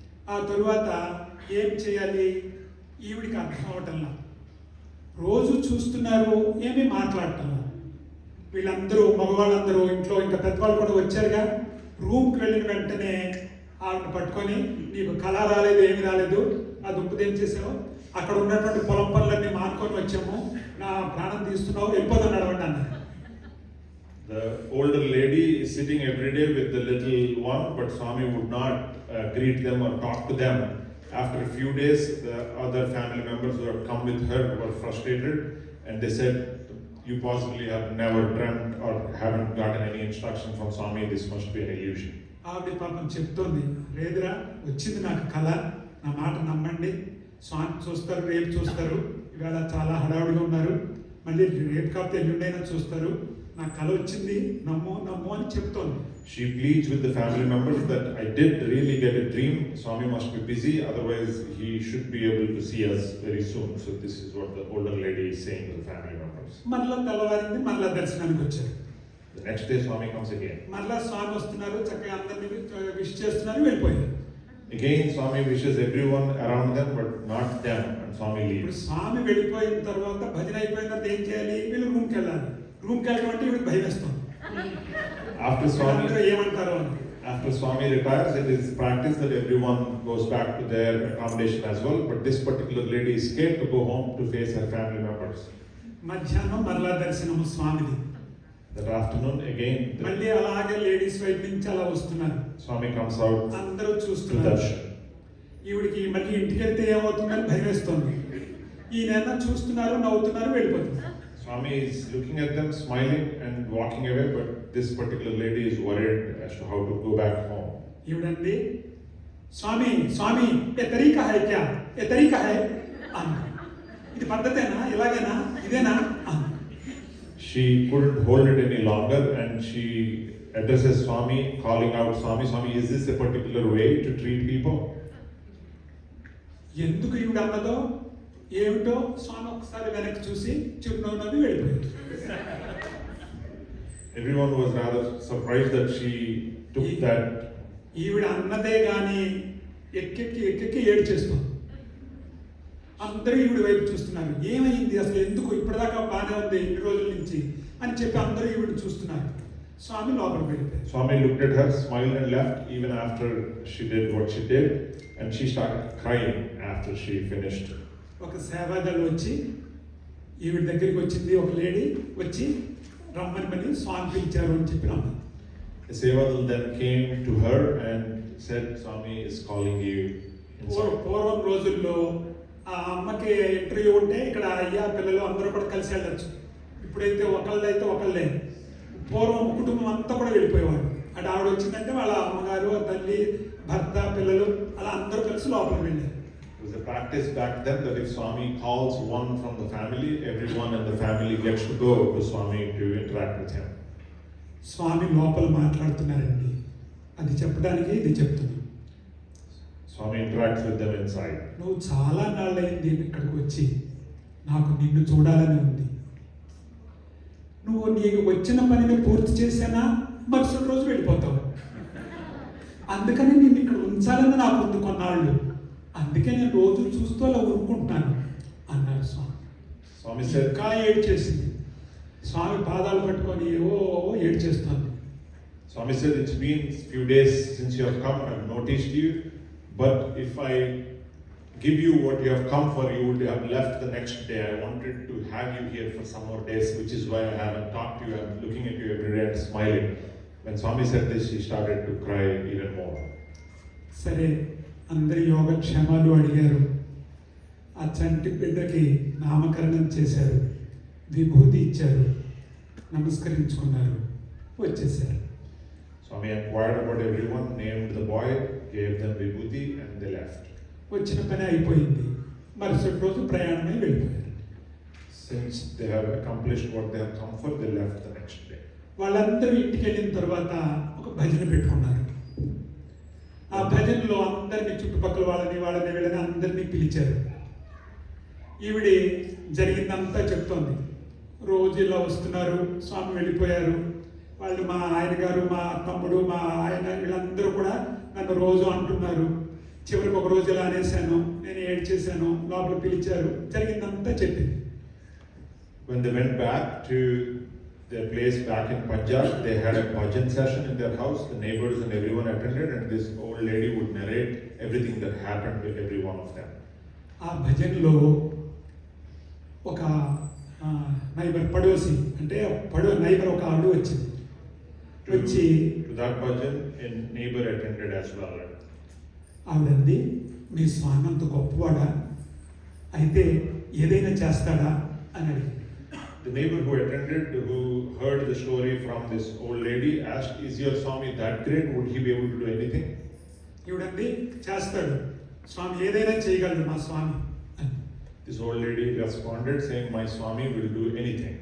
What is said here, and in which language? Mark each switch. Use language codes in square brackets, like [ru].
[te] ఆ తరువాత ఏం చేయాలి ఈవిడికి అర్థం అవటంలా. రోజు చూస్తున్నారు, ఏమీ మాట్లాడటంలా. వీళ్ళందరూ మగవాళ్ళందరూ ఇంట్లో ఇంకా పెద్దవాళ్ళు కూడా వచ్చారుగా, రూమ్కి వెళ్ళిన వెంటనే ఆవిడ పట్టుకొని, నీకు కళ రాలేదు, ఏమి రాలేదు, ఆ దుంపదేం చేసావు, అక్కడ ఉన్నటువంటి పొలం పనులన్నీ మానుకొని వచ్చాము, నా ప్రాణం తీస్తున్నావు, వెళ్ళిపోతాను నడవండి అన్నారు. [en] The older lady is sitting every day with the little one, but Swami would not greet them or talk to them. After a few days, the other family members who had come with her were frustrated and they said, you possibly have never dreamt or haven't gotten any instruction from Swami, this must be an illusion. [te] ఆవిడ పాపం చెప్తోంది, లేదురా వచ్చింది నాకు కళ, నా మాట నమ్మండి, స్వామి చూస్తారు, రేపు చూస్తారు, ఇవాళ చాలా హడావుడిగా ఉన్నారు, మళ్ళీ రేపు కాకపోతే ఎల్లుండైనా చూస్తారు, నా కళ వచ్చింది, నమ్ము నమ్ము అని చెప్తోంది. [en] She pleads with the family members that I did really get a dream, Swami must be busy, otherwise he should be able to see us very soon. So this is what the older lady is saying to the family members. [te] మరలా తెల్లవారింది, మరలా దర్శనానికి వచ్చారు. [en] The next day Swami comes again. [te] మరలా స్వామి వస్తున్నారు, చక్కగా అందరినీ wish చేస్తున్నారు, వెళ్ళిపోయారు. [en] Again Swami wishes everyone around them but not them and Swami [te] ఇప్పుడు [en] leaves. [te] స్వామి వెళ్ళిపోయిన తర్వాత భజన అయిపోయిన తర్వాత ఏం చేయాలి, వీళ్ళు రూమ్కి వెళ్ళాలి. రూమ్కి వెళ్ళడం అంటే వీళ్ళకి భయం వేస్తుంది. [en] After [te] అందరూ [en] Swami [te] ఏమంటారో అని. [en] After Swami retires, it is practice that everyone goes back to their accommodation as well. But this particular lady is scared to go home to face her family members. [te] మధ్యాహ్నం మరలా దర్శనము స్వామిది. [en] That afternoon, again, [te] మళ్ళీ అలాగే ladies వైపు నుంచి అలా వస్తున్నారు, [en] Swami comes out [te] అందరూ [en] to [te] చూస్తున్నారు. [en] darshan. [te] ఈవిడికి మళ్ళీ ఇంటికి వెళ్తే ఏమవుతుందని భయం వేస్తుంది. ఈయన చూస్తున్నారు, నవ్వుతున్నారు, వెళ్ళిపోతున్నారు. [en] Swami is looking at them, smiling and walking away, but this particular lady is worried as to how to go back home. [te] ఈవిడండి, [hi] Swamy Swamy ఏ తరీకా high క్యా, ఏ తరీకా హై [te] అన్న. ఇది పద్ధతేనా, ఇలాగేనా, ఇదేనా అన్న. [en] She couldn't hold it any longer and she addresses Swami, calling out, Swami, Swami, is this a particular way to treat people? [te] ఎందుకు ఈవిడ అన్నదో ఏమిటో స్వామి ఒకసారి వెనక్కి చూసి చిరునవ్వు నవ్వి వెళ్ళిపోయాడు. [en] Everyone was rather surprised that she took that. [te] ఈవిడ అన్నదే కానీ ఎక్కెక్కి ఏడు చేస్తుంది. అందరూ ఈవిడ వైపు చూస్తున్నారు, ఏమైంది అసలు, ఎందుకు ఇప్పటిదాకా బాగానే ఉంది ఇన్ని రోజుల నుంచి అని చెప్పి అందరూ ఈవిడ చూస్తున్నారు. స్వామి లోపలికి వెళ్ళిపోయారు. [en] Swami looked at her, smiled and left even after she did what she did, and she started crying after she finished. [te] ఒక సేవాదళ్ వచ్చి ఈవిడ దగ్గరికి వచ్చింది, ఒక లేడీ వచ్చి రమ్మని స్వామి పిలిచారు అని చెప్పి రమ్మని. [en] The Sevadal then came to her and said, Swami is calling you inside. [te] పూర్వం రోజుల్లో ఆ అమ్మకి ఇంటర్వ్యూ ఉంటే ఇక్కడ అయ్యా పిల్లలు అందరూ కూడా కలిసి వెళ్ళచ్చు. ఇప్పుడైతే ఒకళ్ళైతే ఒకళ్ళే. పూర్వం కుటుంబం అంతా కూడా వెళ్ళిపోయేవాడు. అటు ఆవిడ వచ్చిందంటే వాళ్ళ అమ్మగారు, తల్లి, భర్త, పిల్లలు అలా అందరూ కలిసి లోపలికి వెళ్ళారు. [en] It was a practice back then that if Swami calls one from the family, everyone in the family gets to go to Swami to interact with him. [te] స్వామి లోపల మాట్లాడుతున్నారండి, అది చెప్పడానికి ఇది చెప్తున్నాను. [en] Swami interacts with them inside. [te] నువ్వు చాలా నాళ్ళయింది ఇక్కడికి వచ్చి, నాకు నిన్ను చూడాలని ఉంది. నువ్వు నీకు వచ్చిన పనిని పూర్తి చేసానా మరుసటి రోజు వెళ్ళిపోతావు. అందుకని నేను ఇక్కడ ఉంచాలని నాకు ఉంది కొన్నాళ్ళు, అందుకే నేను రోజు చూస్తూ అలా ఊరుకుంటున్నాను అన్నాడు స్వామి. [en] Swami said, [te] ఇంకా ఏడ్చేసింది. స్వామి పాదాలు పట్టుకొని ఏవో ఏడ్చేస్తాను. [en] Swami said, it's been few days since you have come, I've noticed you, but if I give you what you have come for, you would have left the next day. I wanted to have you here for some more days, which is why I haven't talked to you. I'm looking at you every day and smiling. When Swami said this, he started to cry even more. [te] సరే, అందరి యోగక్షేమాలు అడిగారు. ఆ చంటి బిడ్డకి నామకరణం చేశారు, విభూతి ఇచ్చారు, నమస్కరించుకున్నారు, వచ్చేసారు. [en] Swami inquired about everyone, named the boy, gave them vibhuti, and they left. [te] వచ్చిన పని అయిపోయింది. మరుసటి రోజు ప్రయాణమై వెళ్ళిపోయారు. [en] Since they have accomplished what they have come for, they left the next day. [te] వాళ్ళందరూ ఇంటికి వెళ్ళిన తర్వాత ఒక భజన పెట్టుకున్నారు. ఆ భజనలో అందరినీ, చుట్టుపక్కల వాళ్ళని వీళ్ళని అందరినీ పిలిచారు. ఈవిడి జరిగిందంతా చెప్తోంది. రోజు ఇలా వస్తున్నారు, స్వామి వెళ్ళిపోయారు, వాళ్ళు మా ఆయన గారు, మా తమ్ముడు, మా ఆయన, వీళ్ళందరూ కూడా నన్ను రోజు అంటున్నారు. చివరికి ఒక రోజు ఇలా అనేసాను, నేను ఏడ్చేసాను, లోపల పిలిచారు, జరిగిందంతా చెప్పింది. [en] When they went back to their place back in Punjab, they had a bhajan session in their house. The neighbors and everyone attended, and this old lady would narrate everything that happened to every one of them. [te] ఆ భజన్లో ఒక neighbour పడోసి, అంటే neighbour ఒక ఆవిడ వచ్చింది. వచ్చి [en] To that bhajan, a neighbor attended as well. [te] ఆవిడంది, మీ స్వామి అంత గొప్పవాడా, అయితే ఏదైనా చేస్తాడా అని అడిగింది. [en] The neighbor who attended, who heard the story from this old lady, asked, "Is your Swami that great? Would he be able to do anything?" [te] ఈవిడంది, చేస్తాడు స్వామి, ఏదైనా చేయగలడు మా స్వామి అని. [en] This old lady responded, saying, "My Swami will do anything.